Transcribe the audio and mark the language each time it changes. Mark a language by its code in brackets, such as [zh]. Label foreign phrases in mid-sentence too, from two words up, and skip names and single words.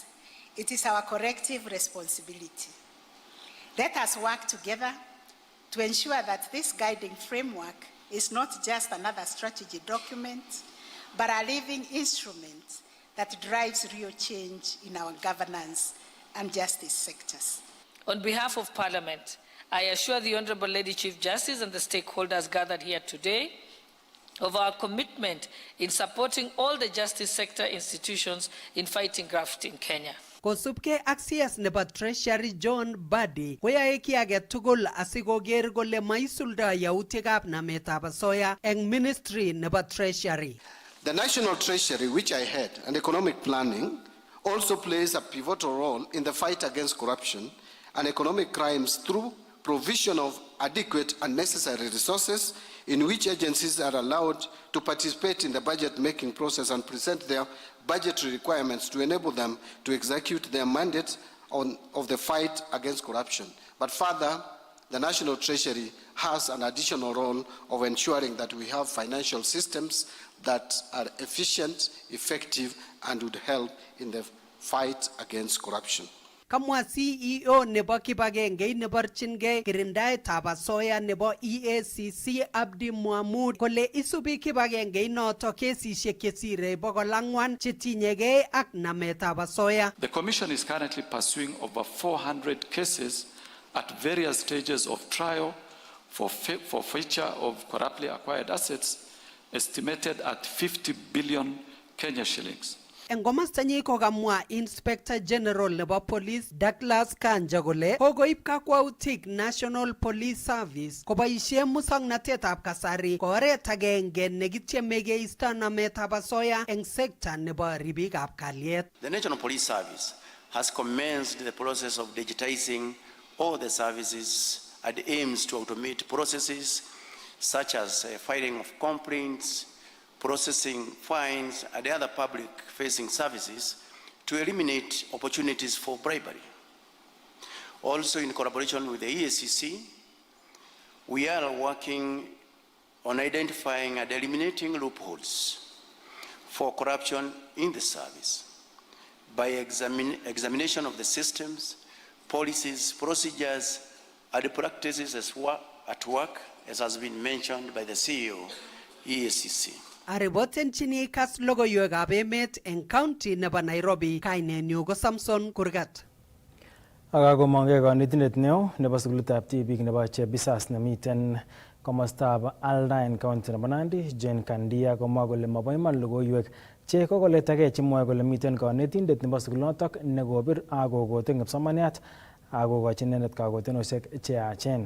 [en] It is our collective responsibility. Let us work together to ensure that this guiding framework is not just another strategy document, but a living instrument that drives real change in our governance and justice sectors. On behalf of Parliament, I assure the Honourable Lady Chief Justice and the stakeholders gathered here today of our commitment in supporting all the justice sector institutions in fighting graft in Kenya. [kln] Kosubke ak CS nebo Treasury John Badi koyae ki age tugul asikoker kole maisulda yautikab nametab asoya eng Ministry nebo Treasury. [en] The National Treasury, which I head, and economic planning also plays a pivotal role in the fight against corruption and economic crimes through provision of adequate and necessary resources in which agencies are allowed to participate in the budget-making process and present their budgetary requirements to enable them to execute their mandate of the fight against corruption. But further, the National Treasury has an additional role of ensuring that we have financial systems that are efficient, effective, and would help in the fight against corruption. [kln] Kamwa CEO nebo kibagenge neborchingei kirindaetab asoya nebo EACC Abdi Mohamud kole isubi kibagenge noto kesisiek chesire 400 chetinyegei ak nametab asoya. [en] The Commission is currently pursuing over 400 cases at various stages of trial for forfeiture of corruptly acquired assets estimated at 50 billion Kenya shillings. [kln] En komastanyi kokamwa Inspector General nebo Police Douglas Kanja kole kokoib kakwautik National Police Service koboisie musoknatetab kasari ko oret agenge nekityeme keisto nametab asoya eng sekta nebo ribikab kalyet. [en] The National Police Service has commenced the process of digitizing all the services and aims to automate processes such as filing of complaints, processing fines, and other public-facing services to eliminate opportunities for bribery. Also, in collaboration with the EACC, we are working on identifying and eliminating loopholes for corruption in the service by examination of the systems, policies, procedures, and practices at work, as has been mentioned by the CEO, EACC. [kln] Aribotenchini Kass logoiwekab emet eng county nebo Nairobi, kainenyu ko Samson Kurgat. Akakomongei kanetindet neo nebo sukulitab tibik nebo Chebisas nemiten komostab Alda en county nebo Nandi, Jane Kandia, komwa kole mabo iman logoiwek che kokoletagei chemwoe kole miten kanetindet nebo sukulinotok nekobir akokote kipsomaniat akokochi inendet kakotenoshek che yachen.